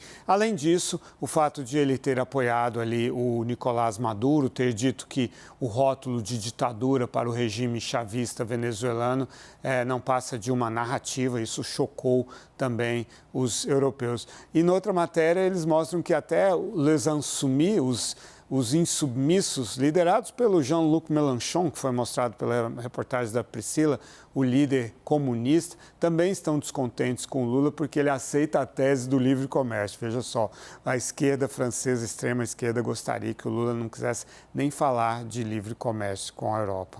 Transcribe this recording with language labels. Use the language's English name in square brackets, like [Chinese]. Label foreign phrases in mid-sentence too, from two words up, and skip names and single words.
[Portuguese] Além disso, o fato de ele ter apoiado ali o Nicolás Maduro, ter dito que o rótulo de ditadura para o regime chavista venezuelano não passa de uma narrativa, isso chocou também os europeus. E noutra matéria, eles mostram que até [French] les insoumis, [Portuguese] os insubmissos, liderados pelo Jean-Luc Mélenchon, que foi mostrado pela reportagem da Priscila, o líder comunista, também estão descontentes com o Lula porque ele aceita a tese do livre comércio. Veja só, a esquerda francesa, a extrema esquerda, gostaria que o Lula não quisesse nem falar de livre comércio com a Europa.